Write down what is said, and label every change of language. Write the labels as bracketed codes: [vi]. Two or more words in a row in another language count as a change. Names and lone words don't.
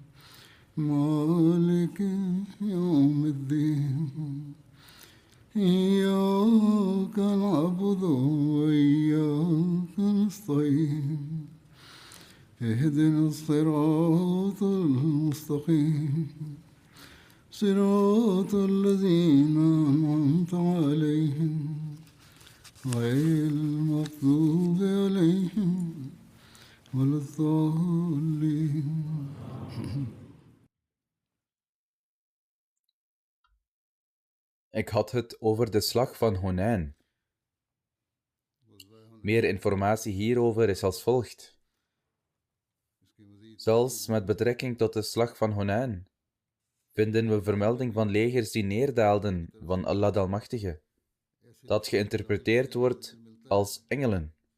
[ar] مالك يوم الدين إياك نعبد وإياك نستعين اهدنا الصراط المستقيم صراط الذين أنعمت عليهم غير المغضوب عليهم ولا الضالين. [nl] Ik had het over de slag van Hunain. Meer informatie hierover is als volgt. Zelfs met betrekking tot de slag van Hunain vinden we vermelding van legers die neerdaalden van Allah de Almachtige, dat geïnterpreteerd wordt als engelen.